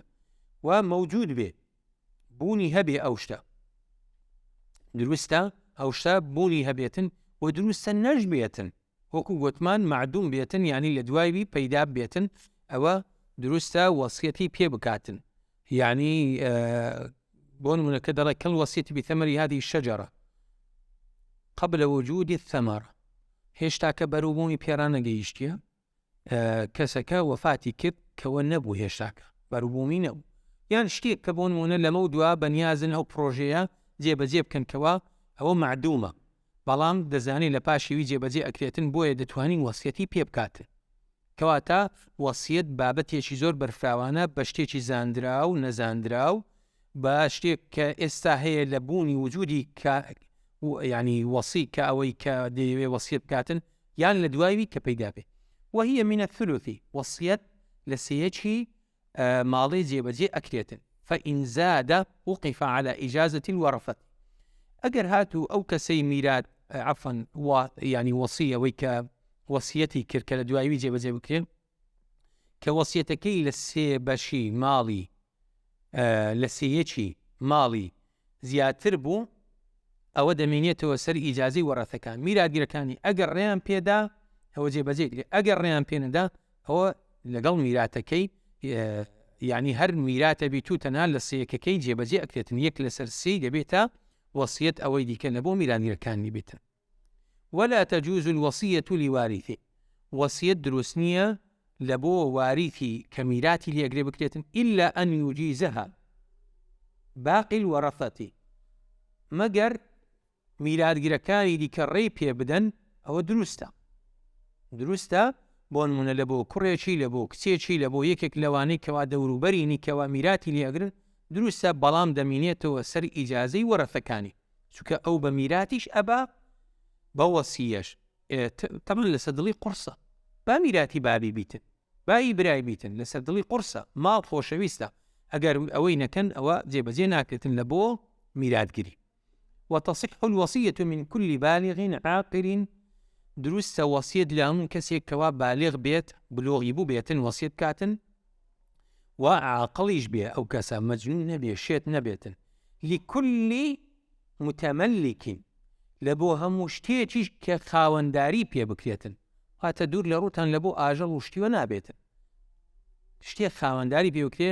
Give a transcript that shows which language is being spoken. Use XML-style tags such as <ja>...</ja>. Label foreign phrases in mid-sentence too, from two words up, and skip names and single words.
<ckb>و مەوجود بێ بوونی هەبێ ئەو شتە، دروستە ئەو شتە بوونی هەبێتن و دروستە نەش بێتن، وەکو گوتمان معدوم بێتن، یعنی لە دوایوی پەیدا بێتن. ئەوە دروستە وەسیەتی پێ بکاتن. یعنی بۆ نمونەکە دەڵێ</ckb> <ar>كالوصية بثمر هذه الشجرة قبل وجود الثمرة.</ar> <ckb>هێشتا کە بەروبوومی پێران نەگەیشتیە، کەسەکە وەفاتی کرد کەوە نەبوو، هێشتاکە بەروبوومی نەبوو، یان شتێک کە بۆ نمونە لەمە و دوا بەنیازن ئەو پرۆژەیە جێبەجێ بکەنکەوە ئەوە معدومە، بەڵام دەزانێت لە پاشیوی جێبەجێ ئەکرێتن، بۆیە دەتوانین وەسیەتی پێ بکاتن. کەواتە وەسیەت بابەتێکی زۆر بەرفراوانە بە شتێکی زاندرا و نەزاندرا و بە شتێک کە ئێستا هەیە لە بوونی وجودی ینی وەسی کە ئەوەی کە دەیەوێ وەسیەت بکاتن یان لە دوایوی کە پەیدا بێ.</ckb> <ar>وهي من الثلث</ar> <ckb>وەسیەت لە سێیەکی ماڵی جێبەجێ ئەکرێتن.</ckb> <ar>فإن زاد وقف على إجازة الورثة.</ar> <ckb>ئەگەر هاتوو ئەو کەسەی میرات عفوا ینی وەسی ئەوەی کە وەسیەتی کرد کە لە دوایوی جێبەجێ بکرێن، کە وەسیەتەکەی لە سێ بەشی ماڵی لە سێیەکی ماڵی زیاتر بوو، ئەوە دەمێنێتەوە سەر ئیجازەی وەرەثەکان. میراگیرەکانی ئەگەر ڕێیان پێدا ئەوە جێبەجێ کرێ، ئەگەر ڕێیان پێنەدا ئەوە لەگەڵ میراتەکەی یعنی هەر میراتە بیت و تەنها لە سێیەکەکەی جێبەجێ ئەکرێتن، یەک لەسەر سێی دەبێتە وەسیەت ئەوەی دیکە لە بۆ میراگیرەکانی بێتن.</ckb> <ar>ولا تجوز الوصية لوارثه.</ar> <ckb>وصية دروست نییە لە بۆ واریثی کە میراتی لێگرێ بکرێتن</ckb> <ar>إلا أن يجيزها باقي الورثة،</ar> <ckb>مەگەر میراتگیرەکانی دیکە ڕێی پێ بدەن ئەوە دروستە بۆ نمونە لە بۆ کوڕێکی، لە بۆ کچێکی، لە بۆ یەکێک لەوانەی کەوا دەوروبەرینی کەوا میراتی لێگرن دروستە، بەڵام دەمینێتەوە سەر ئیجازەی وەرەثەکانی، چونکە ئەو بە میراتیش ئەبا بە وەسیەش تەمەن لەسەر دڵی قورسە، با میراتی بابی بیتن، بای برای بیتن، لەسەر دڵی قورسە، ماڵ خۆشەویستە، ئەگەر ئەوەی نەکەن ئەوە جێبەجێ ناکرێتن لە بۆ میراتگیری.</ckb> <ar>وتصح الوصية من كل بالغ عاقل.</ar> <ckb>دروستە وەسیەت لە هەموو کەسێک کەوا بالغ بێت، بلوغی بوو بێتن وەسیەت کاتن، و عاقڵیش بێ، ئەو کەسە مەجنون نەبێ، شێت نەبێتن.</ckb> <ar>لكل متملك،</ar> <ckb>لە بۆ هەموو شتێکیش کە خاوەنداری پێ بکرێتن، هاتە دوور لە ڕووتان لە بۆ ئاژەڵ و شتیوە نابێتن، شتێک خاوەنداری پێ بکرێ.</ckb>